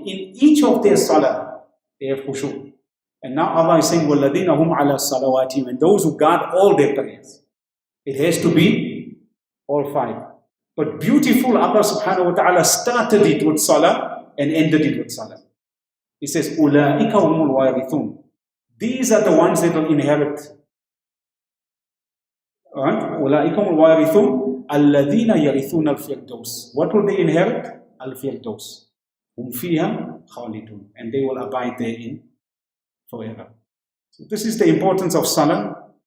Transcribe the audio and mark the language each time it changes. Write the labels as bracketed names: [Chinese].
[English] In each of their salah, they have khushu'. And now Allah is saying, [Arabic] وَالَّذِينَ هُمْ عَلَى صَلَوَاتِهِمْ. [English] And those who guard all their prayers. It has to be all 5. But beautiful, Allah subhanahu wa ta'ala started it with salah and ended it with salah. He says, [Arabic] أُولَٰئِكَ هُمُ الْوَارِثُونَ. [English] These are the ones that will inherit. [Arabic] أُولَٰئِكَ هُمُ الْوَارِثُونَ الَّذِينَ يَرِثُونَ الْفِرْدَوْسِ. [English] What will they inherit? Al-Firdaus. [Arabic] هُمْ فِيهَا خَالِدُونَ. [English] And they will abide therein forever. So this is the importance of salah.